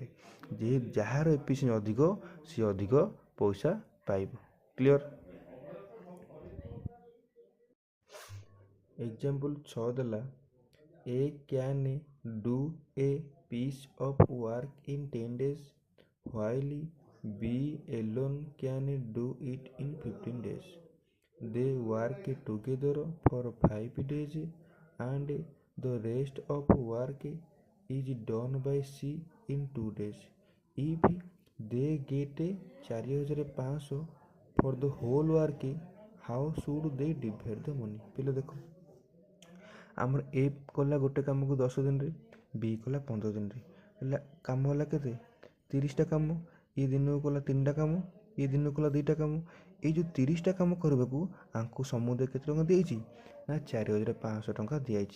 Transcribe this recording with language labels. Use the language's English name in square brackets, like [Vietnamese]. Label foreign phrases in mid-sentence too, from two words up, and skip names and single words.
[Odia] ଯାହାର ଏଫିସିଏନ୍ସି ଅଧିକ ସିଏ ଅଧିକ ପଇସା ପାଇବ। [English] Clear. Example 6 ଦେଲା A can do a piece of work in 10 days while B alone can do it in 15 days। They work together for 5 days and the rest of work is done by C in 2 days। If they get 4500 for the whole work, how should they divide the money। [Odia] ପିଲା ଦେଖ ଆମର ଏ କଲା ଗୋଟେ କାମକୁ 10 ଦିନରେ, ବି କଲା 15 ଦିନରେ, ହେଲେ କାମ ହେଲା କେତେ 30ଟା କାମ। ଏ ଦିନକୁ କଲା 3ଟା କାମ, ଏ ଦିନକୁ କଲା 2ଟା କାମ। ଏଇ ଯେଉଁ 30ଟା କାମ କରିବାକୁ ଆଙ୍କୁ ସମୁଦାୟ କେତେ ଟଙ୍କା ଦିଆଯାଇଛି ନା 4500 ଟଙ୍କା ଦିଆଯାଇଛି।